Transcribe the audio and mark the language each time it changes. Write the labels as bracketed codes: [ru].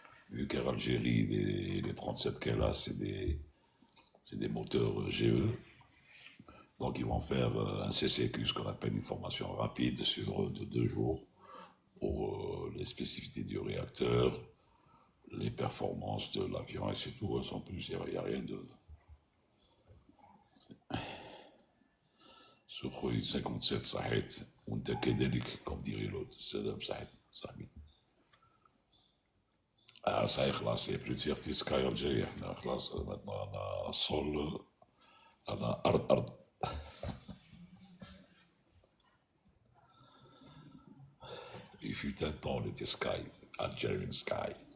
[fr] Vu qu'Air Algérie, les 37 qu'elle a, c'est des moteurs GE. Donc ils vont faire un CCQ, ce qu'on appelle une formation rapide sur de 2 jours pour les spécificités du réacteur, les performances de l'avion et c'est tout. Sans plus, il n'y a rien de. [ar] Sukhoi 57 صحيت وانت كذلك [fr] comme dirait l'autre [ar] سلام صحيت صاحبي. [fr] Ça y est, [ar] خلاص, [fr] il n'y a plus de fierté Sky Algérie. [ar] احنا خلاص [fr] maintenant on a sol, on a ard. Il fut un temps, on était Sky, Algerian Sky.